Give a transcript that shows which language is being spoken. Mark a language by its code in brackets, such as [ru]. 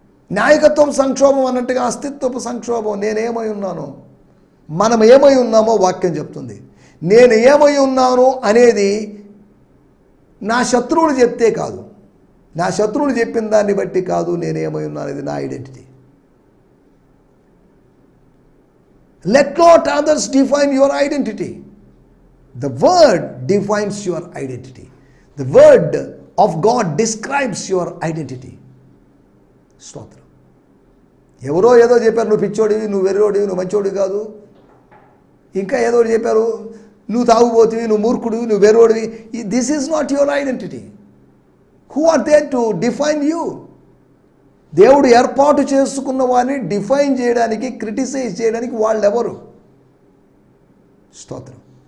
[te] నాయకత్వం సంక్షోభం అన్నట్టుగా అస్తిత్వపు సంక్షోభం. నేనేమై ఉన్నాను, మనం ఏమై ఉన్నామో వాక్యం చెప్తుంది. నేను ఏమై ఉన్నాను అనేది నా శత్రువులు చెప్తే కాదు, నా శత్రువులు చెప్పిన దాన్ని బట్టి కాదు నేనేమై ఉన్నాను అనేది నా identity. [en] Let not others define your identity. The word defines your identity. The word of God describes your identity. [te] స్తోత్రం. ఎవరో ఏదో చెప్పారు, నువ్వు పిచ్చోడివి, నువ్వు వెర్రోడివి, నువ్వు మంచోడివి కాదు. ఇంకా ఏదో చెప్పారు, నువ్వు తాగుబోతువి, నువ్వు మూర్ఖుడివి, నువ్వు వెర్రోడివి. [en] This is not your identity. Who are there to define you? [te] దేవుడు ఏర్పాటు చేసుకున్న వారిని డిఫైన్ చేయడానికి, క్రిటిసైజ్ చేయడానికి వాళ్ళెవరు? స్తోత్రం.